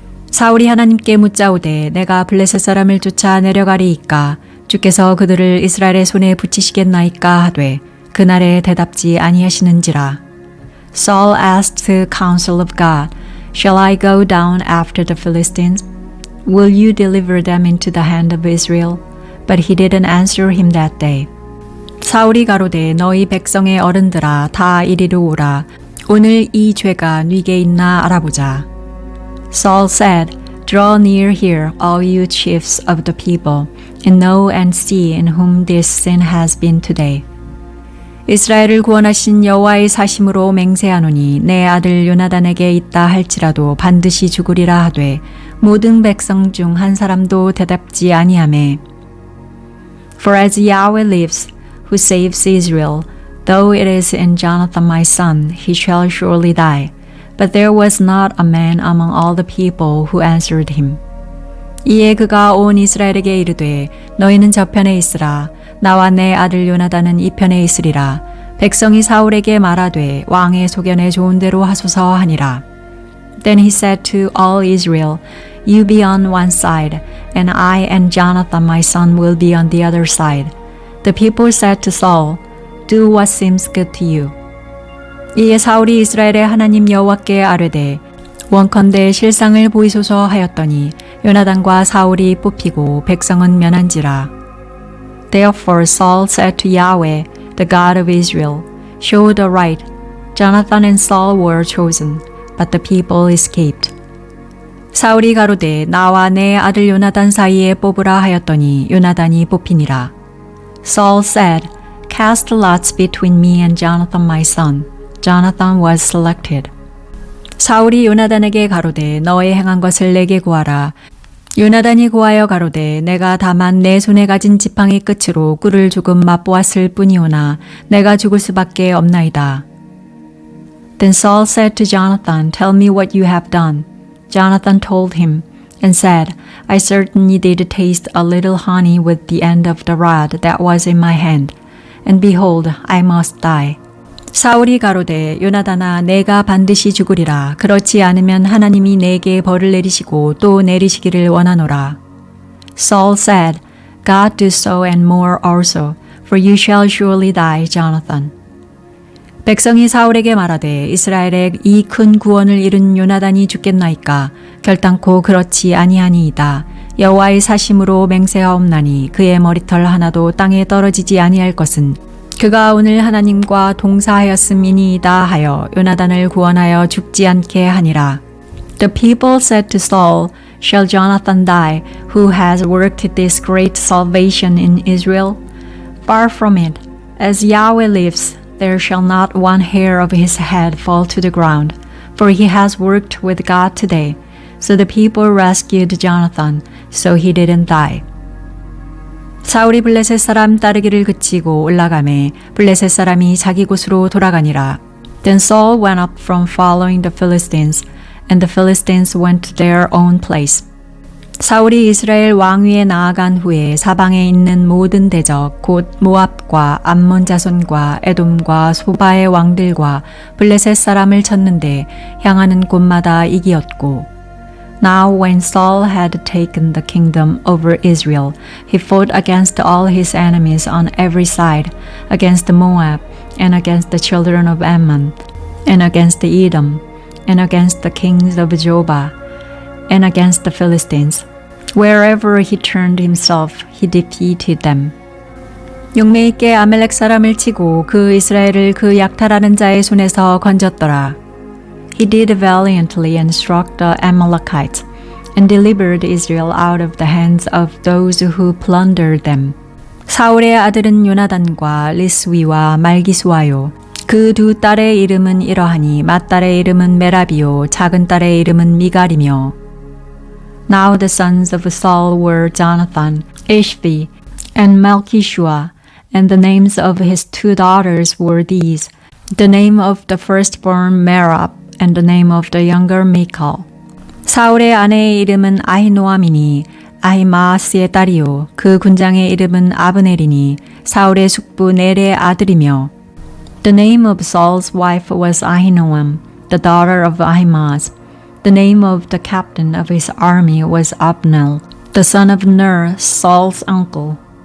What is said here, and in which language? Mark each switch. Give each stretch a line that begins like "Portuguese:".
Korean: 사울이 하나님께 묻자오되 내가 블레셋 사람을 쫓아 내려가리이까 주께서 그들을 이스라엘의 손에 붙이시겠나이까 하되 그날에 대답지 아니하시는지라.
English: Saul asked the counsel of God, Shall I go down after the Philistines? Will you deliver them into the hand of Israel? But he didn't answer him that day.
Korean: 사울이 가로되 너희 백성의 어른들아 다 이리로 오라. 오늘 이 죄가 네게 있나 알아보자.
English: Saul said, Draw near here, all you chiefs of the people, and know and see in whom this sin has been today.
Korean: 이스라엘을 구원하신 여호와의 사심으로 맹세하노니 내 아들 요나단에게 있다 할지라도 반드시 죽으리라 하되 모든 백성 중 한 사람도 대답지 아니하매.
English: For as Yahweh lives, who saves Israel, though it is in Jonathan my son, he shall surely die. But there was not a man among all the people who answered him.
Korean: 이에 그가 온 이스라엘에게 이르되 너희는 저편에 있으라. 나와 내 아들 요나단은 이 편에 있으리라. 백성이 사울에게 말하되 왕의 소견에 좋은 대로 하소서 하니라.
English: Then he said to all Israel, You be on one side, and I and Jonathan my son will be on the other side. The people said to Saul, Do what seems good to you.
Korean: 이에 사울이 이스라엘의 하나님 여호와께 아뢰되 원컨대 실상을 보이소서 하였더니 요나단과 사울이 뽑히고 백성은 면한지라.
English: Therefore Saul said to Yahweh, the God of Israel, Show the right, Jonathan and Saul were chosen, but the people escaped.
Korean: 사울이 가로되 나와 내 아들 요나단 사이에 뽑으라 하였더니 요나단이 뽑히니라.
English: Saul said, Cast lots between me and Jonathan my son. Jonathan was selected.
Korean: 사울이 요나단에게 가로되 너의 행한 것을 내게 구하라. 요나단이 구하여 가로되 내가 다만 내 손에 가진 지팡이 끝으로 꿀을 조금 맛보았을 뿐이오나 내가 죽을 수밖에 없나이다.
English: Then Saul said to Jonathan, Tell me what you have done. Jonathan told him and said, I certainly did taste a little honey with the end of the rod that was in my hand, and behold, I must die.
Korean: 사울이 가로되 요나단아 내가 반드시 죽으리라. 그렇지 않으면 하나님이 내게 벌을 내리시고 또 내리시기를 원하노라.
English: Saul said, God do so and more also, for you shall surely die, Jonathan.
Korean: 백성이 사울에게 말하되 이스라엘의 이 큰 구원을 이룬 요나단이 죽겠나이까? 결단코 그렇지 아니하니이다. 여호와의 사심으로 맹세하옵나니 그의 머리털 하나도 땅에 떨어지지 아니할 것은 그가 오늘 하나님과 동사하였음이니이다 하여 요나단을 구원하여 죽지 않게 하니라.
English: The people said to Saul, Shall Jonathan die, who has worked this great salvation in Israel? Far from it. As Yahweh lives, there shall not one hair of his head fall to the ground, for he has worked with God today. So the people rescued Jonathan, so he didn't die.
Korean: 사울이 블레셋 사람 따르기를 그치고 올라가매 블레셋 사람이 자기 곳으로 돌아가니라.
English: Then Saul went up from following the Philistines, and the Philistines went to their own place.
Korean: 사울이 이스라엘 왕위에 나아간 후에 사방에 있는 모든 대적 곧 모압과 암몬 자손과 에돔과 소바의 왕들과 블레셋 사람을 쳤는데 향하는 곳마다 이기었고
English: Now when Saul had taken the kingdom over Israel, he fought against all his enemies on every side, against Moab, and against the children of Ammon, and against Edom, and against the kings of Jobah, and against the Philistines. Wherever he turned himself, he defeated them.
Korean: 용매 있게 아멜렉 사람을 치고 그 이스라엘을 그 약탈하는 자의 손에서 건졌더라.
English: He did valiantly and struck the Amalekites, and delivered Israel out of the hands of those who plundered them.
Korean: 사울의 아들은 요나단과 리스위와 말기수아요. 그 두 딸의 이름은 이러하니 맏딸의 이름은 메라비요 작은 딸의 이름은 미갈이며
English: Now the sons of Saul were Jonathan, Ishvi, and Malchishua, and the names of his two daughters were these, the name of the firstborn Merab, and the name of the younger Michal.
Korean: 사울의 아내의 이름은 아히노아미니 아히마아스의 딸이요 그 군장의 이름은 아브넬이니 사울의 숙부 넬의 아들이며
English: The name of Saul's wife was Ahinoam, the daughter of Ahimaaz. The name of the captain of his army was Abner, the son of Ner, Saul's uncle.